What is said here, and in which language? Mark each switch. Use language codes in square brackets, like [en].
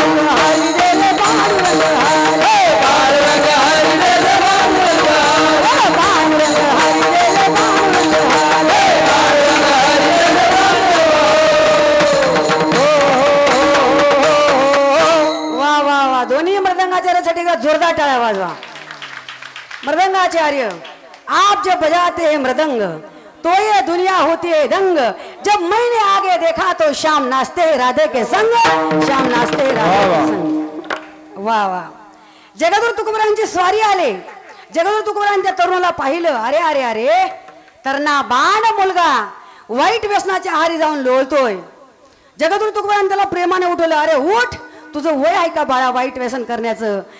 [mr] हरी जय पांडुरंग हरी, पांडुरंग हरी जय पांडुरंग हरी, पांडुरंग हरी जय पांडुरंग. वा वा वा, दोन्ही मृदंगाचार्यासाठी जोरदार टाळ्या वाजवा. [hi] मृदंगाचार्य आप जब बजाते हैं मृदंग तो ये दुनिया होती है दंग. जब मैंने आगे देखा तो शाम नाचते हैं राधे के संग, शाम नाचते हैं राधे के संग. [mr] वा वा, जगद्गुरु तुकोबारांची स्वारी आले. जगद्गुरु तुकोबारांनी त्या तरुणाला पाहिलं, अरे अरे अरे तरणा बाण मुलगा वाईट व्यसनाच्या आहारी जाऊन लोळतोय. जगद्गुरु तुकोबारांनी त्याला प्रेमाने उठवलं, अरे उठ, तुझं वय आहे का बाळा वाईट व्यसन करण्याचं.